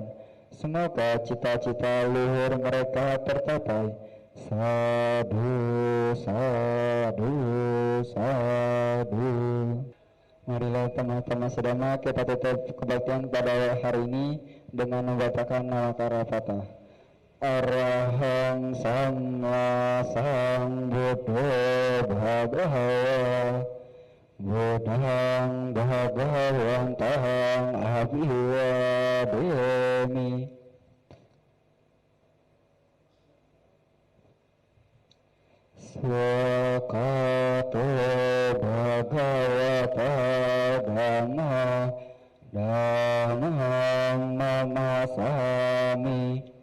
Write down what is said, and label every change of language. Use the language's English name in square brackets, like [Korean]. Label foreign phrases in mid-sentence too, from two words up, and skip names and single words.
[Indonesian] Semoga cita-cita luhur mereka tercapai. [Pali] Sadhu, sadhu, sadhu. [Indonesian] Marilah teman-teman sedama kita tutup kebaktian pada hari ini dengan membacakan Nawakara Fatah. [Pali] Arahang Samma Sambuddho Bhagawa Buddhang Bhagavantahang Abhivademi. Swakato Bhagavata Dhamma Dhammang Namasami.